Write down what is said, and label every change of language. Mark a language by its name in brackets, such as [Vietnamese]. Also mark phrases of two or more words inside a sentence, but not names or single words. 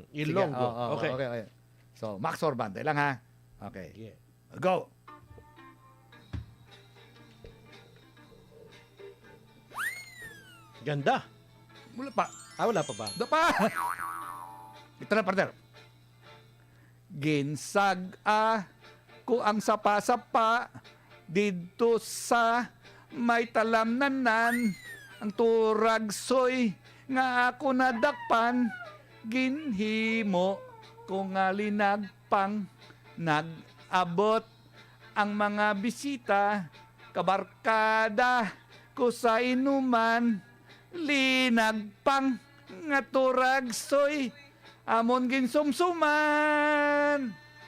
[Filipino] Ilonggo. Okay. So, Max Sorban. Tayo lang ha. Okay. Yeah. Go. Ganda. Wala pa. Wala pa ba? Pa. Ito na, partner. [Hiligaynon] Ginsag ko ang sapa-sapa dito sa may talamnanan ang turagsoy nga ako nadakpan ginhimo ko nga linagpang nag-abot ang mga bisita, kabarkada ko sa inuman, linagpang nga turagsoy, amon ginsumsuman.